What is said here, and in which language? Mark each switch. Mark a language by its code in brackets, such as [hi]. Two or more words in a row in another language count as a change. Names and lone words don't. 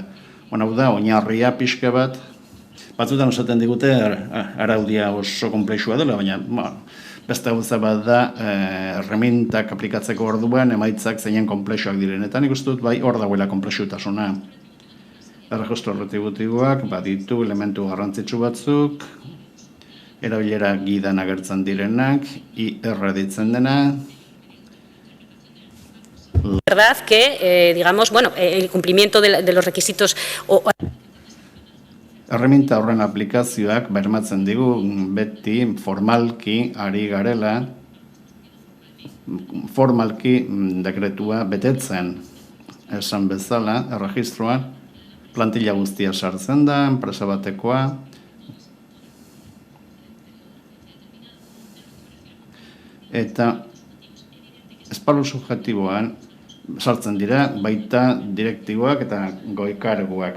[eu] Hau da, oinarria pixka bat, batzutan esaten digute araudia oso konplexua dela, baina beste gauza bat da erremintak aplikatzeko orduan emaitzak zeinen konplexuak diren. Eta nik uste dut bai hor dagoela konplexutasuna. Erregistro retributiboak baditu elementu garrantzitsu batzuk, erabilera gidan agertzen direnak, IR ditzen dena. [es] Verdad que, digamos, bueno, el cumplimiento de los requisitos... [eu] Erreminta horren aplikazioak bermatzen digu beti formalki ari garela, formalki dekretua betetzen. Esan bezala, erregistroan plantilla guztia sartzen da, enpresa batekoa, eta esparru subjektiboan sartzen dira baita direktiboak eta goikarguak.